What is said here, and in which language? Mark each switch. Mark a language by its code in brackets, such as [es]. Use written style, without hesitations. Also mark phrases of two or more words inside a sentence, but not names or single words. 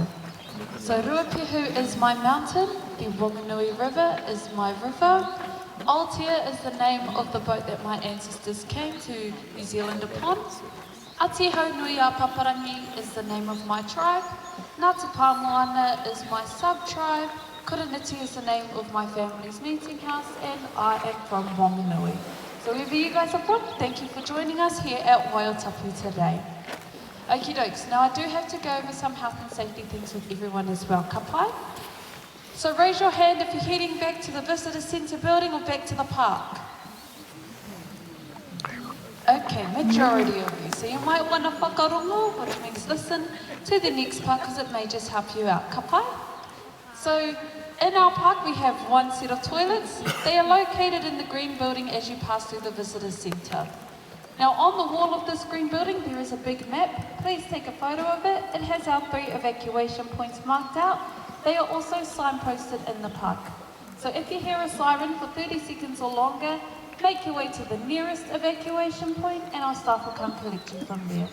[en] So Ruapihu is my mountain, the Wanganui River is my river, Aotea is the name of the boat that my ancestors came to New Zealand upon, Atiho Nui a Paparangi is the name of my tribe, Ngāti Pāmoana is my sub-tribe, Kuraniti is the name of my family's meeting house, and I am from Wanganui. So wherever you guys are from, thank you for joining us here at Waiotapu today. Okie dokes, now I do have to go over some health and safety things with everyone as well, [mi] ka pai? [en] So raise your hand if you're heading back to the visitor centre building or back to the park. Okay, majority of you. So you might want to whakarongo, which means listen to the next part because it may just help you out, [mi] ka pai? [en] So in our park we have one set of toilets. They are located in the green building as you pass through the visitor centre. Now on the wall of this green building there is a big map. Please take a photo of it. It has our 3 evacuation points marked out. They are also signposted in the park. So if you hear a siren for 30 seconds or longer, make your way to the nearest evacuation point and our staff will come collect you from there.